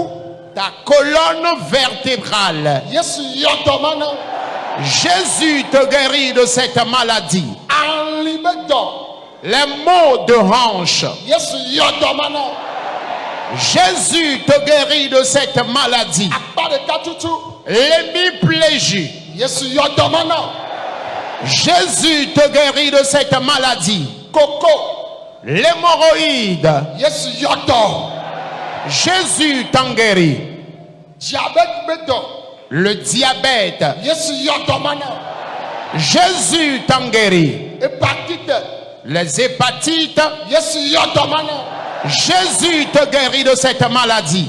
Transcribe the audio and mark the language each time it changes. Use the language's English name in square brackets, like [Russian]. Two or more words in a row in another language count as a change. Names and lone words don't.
[French] Ta colonne vertébrale. [Ewe] Yesu yodomana. [French] Jésus te guérit de cette maladie. [Ewe] Anlibedo. [French] Les maux de hanche. [Ewe] Yesu yodomana. [French] Jésus te guérit de cette maladie. [Ewe] Akpade katutu. [French] L'hémiplégie. [Ewe] Yesu yodomana. [French] Jésus te guérit de cette maladie. [Ewe] Koko. [French] L'hémorroïde. [Ewe] Yesu yodo. [French] Jésus t'en guérit. [Ewe] Diabète bedo. [French] Le diabète. [Ewe] Yesu yodomana. [French] Jésus t'en guérit. Hépatite. Les hépatites. [Ewe] Yesu yodomana. [French] Jésus te guérit de cette maladie.